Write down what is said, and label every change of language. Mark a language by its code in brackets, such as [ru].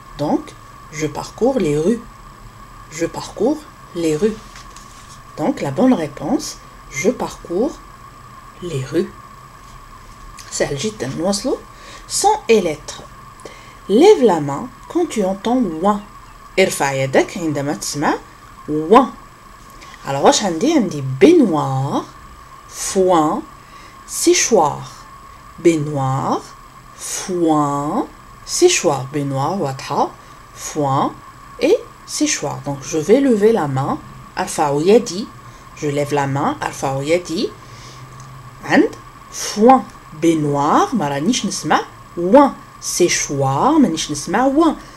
[fr] Donc, je parcours les rues. Je parcours les rues. Donc, la bonne réponse, je parcours les rues. [ar] سهل جدا. نواصلوا. [fr] Son et lettres. Lève la main quand tu entends ouin. [ar] ارفع يدك عندما تسمع ouin. [fr] Alors, [ar] واش عندي [fr] baignoire, foin, séchoir. Baignoire, foin, séchoir. Baignoire, [ar] واضحة, [fr] foin et séchoir. Donc, je vais lever la main. [ar] أرفع يدي. [fr] Je lève la main. [ar] أرفع يدي. عند foin. Baignoire, ما رانيش نسمع ouin. Séchoir, مانيش نسمع ouin.